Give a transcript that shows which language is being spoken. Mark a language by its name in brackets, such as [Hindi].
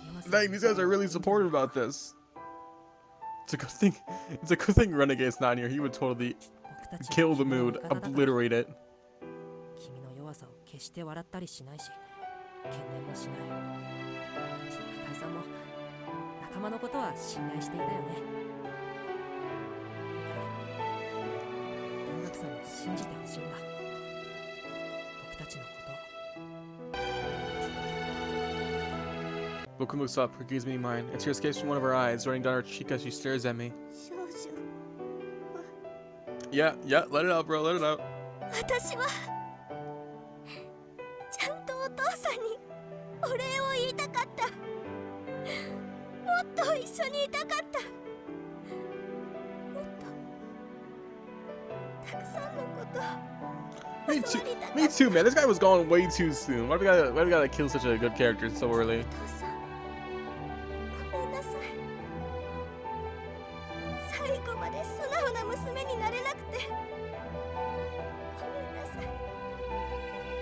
[English] Dang, these guys are really supportive about this. It's a good thing. It's a good thing Renegade's not here. He would totally kill the mood, obliterate it. [Japanese] 君の弱さを決して笑ったりしないし、懸念もしない。中井さんも仲間のことは信頼していたよね。文学さんを信じてほしいんだ。僕たちのことを。 [English] Bookworm looks up, her gaze meeting mine. A tear escapes from one of her eyes, running down her cheek as she stares at me. [Japanese] 少々 [English] Yeah, let it out, bro, let it out. [Japanese] 私はちゃんとお父さんにお礼を言いたかった。もっと一緒にいたかった。もっとたくさんのこと [English] Me too, me too, man. This guy was gone way too soon. Why do we gotta kill such a good character so early? [Japanese] お父さんごめんなさい。最後まで素直な娘になれなくてごめんなさい。